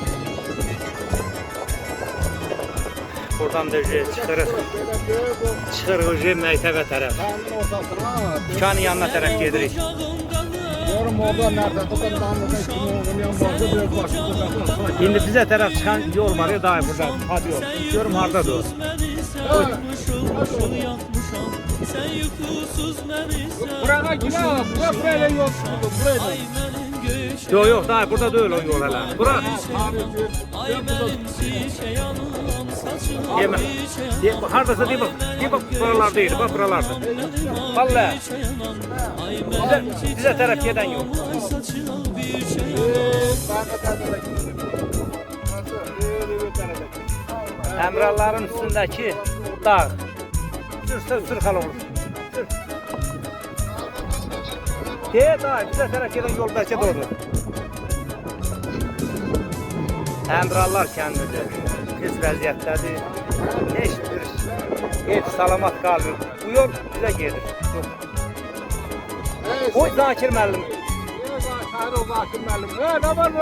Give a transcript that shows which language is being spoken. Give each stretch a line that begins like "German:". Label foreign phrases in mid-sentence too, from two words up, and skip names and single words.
Azerbaijani: Buradan da çıxırıq. Çıxırıq məktəbə tərəf. Kəndin ortasına. Dükkanın yanına tərəf gedirik. Görüm orada nerede? Buradan damladan kim olduğunu yanmazdı. Biraz başımda. İndi bizə tərəf çıxan yol var ya daim burada. Hadi yol. Görüm hardadır o.
Turkish: Buraya gidelim. Buraya yol tutuldu. Buraya. Yok yok daim burada değil o yol hele.
Azerbaijani: Bura. Yeme.
Turkish: Hardasa değil bak. Değil bak buralar değil. Bak buralarda. Vallahi. Bize taraf giden yok. Emralların üstündeki dağ. Sür kal olur. Sür. Dağ. Bize taraf giden yol belki doğru. Emrallar kendidir.
Azerbaijani: Pis vəziyyətdədir. Heç bir ev salamat qalmır. Bu yol bizə gedir. Yox. Oy Zakir müəllim. Zakir müəllim. Ne var mı?